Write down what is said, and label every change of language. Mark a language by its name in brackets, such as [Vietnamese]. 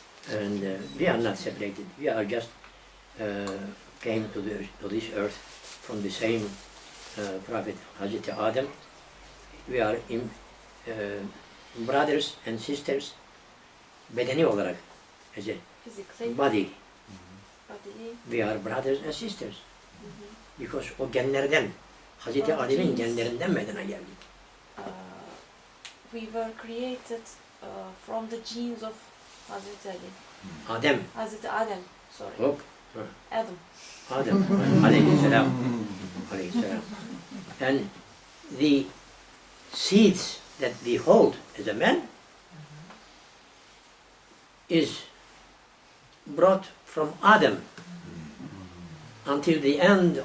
[English] And we are not separated. We are just came to this earth from the same prophet, Hazreti Adam. We are brothers and sisters. [Turkish] Bedeni olarak, [English] as a Physically, body, body, we are brothers and sisters. Because [Turkish] o genlerden, Hazreti Adem'in genlerinden meydana geldik. [English] we were created from the genes of Hazreti Ali. Adem, Hazreti Adam, sorry. hop, Adam. [Turkish] Adem, aleyhisselam, aleyhisselam. [English] And the seeds that we hold as a man is brought from Adam until the end